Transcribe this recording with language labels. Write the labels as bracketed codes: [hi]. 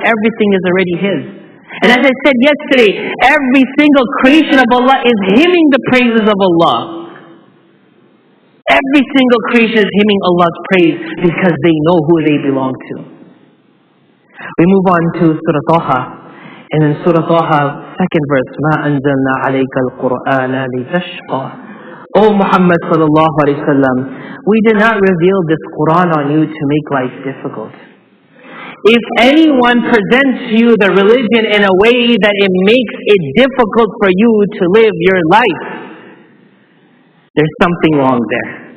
[en] Everything is already His. And as I said yesterday, every single creation of Allah is hymning the praises of Allah. Every single creation is hymning Allah's praise because they know who they belong to. We move on to Surah Taha. And in Surah Taha, second verse, [ar] مَا أَنزَلْنَا عَلَيْكَ الْقُرْآنَ لِتَشْقَى. [en] O Muhammad sallallahu alayhi wa sallam, we did not reveal this Quran on you to make life difficult. If anyone presents to you the religion in a way that it makes it difficult for you to live your life, there's something wrong there.